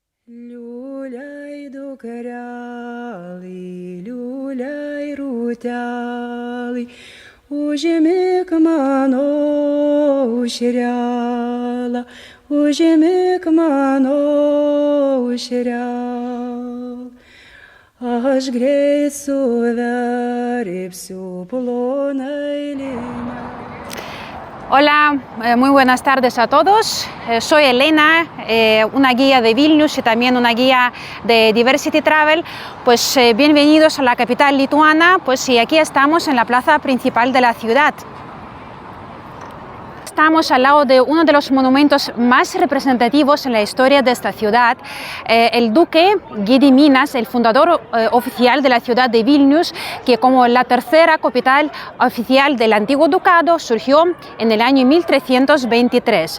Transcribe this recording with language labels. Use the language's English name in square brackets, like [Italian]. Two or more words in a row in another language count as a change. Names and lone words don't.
[Lithuanian] Liuliai dukrelai, liuliai rūtelai, užimik mano aušrelę, užimik mano aušrelę. Aš greit suverbsiu plonai linę. [Spanish] Hola, muy buenas tardes a todos. Soy Elena, una guía de Vilnius y también una guía de Diversity Travel. Pues bienvenidos a la capital lituana, pues y aquí estamos en la plaza principal de la ciudad. Estamos al lado de uno de los monumentos más representativos en la historia de esta ciudad, el duque Gediminas, el fundador oficial de la ciudad de Vilnius, que como la tercera capital oficial del antiguo ducado surgió en el año 1323.